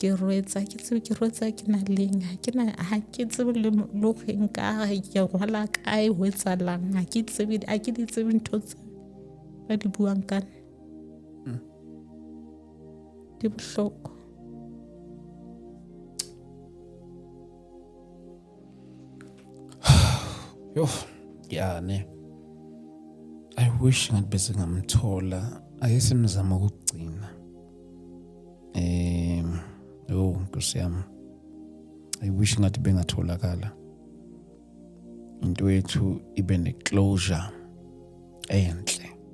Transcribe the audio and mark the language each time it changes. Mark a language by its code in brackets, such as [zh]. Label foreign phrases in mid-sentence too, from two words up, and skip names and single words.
[st] ke rwetsa ke na leng ha ke tsebe le hore nka ke rwala kae ho etsahalang ha ke di tsebe ntho tse ba di buang ka nna di bohloko. Yo, ne. [en] I wish [zu] ngathi bese ngamthola ayesemzama ukugcina. Nkosi yami. [en] I wish [zu] ngathi bengatholakala. Into yethu ibe ne-closure enhle.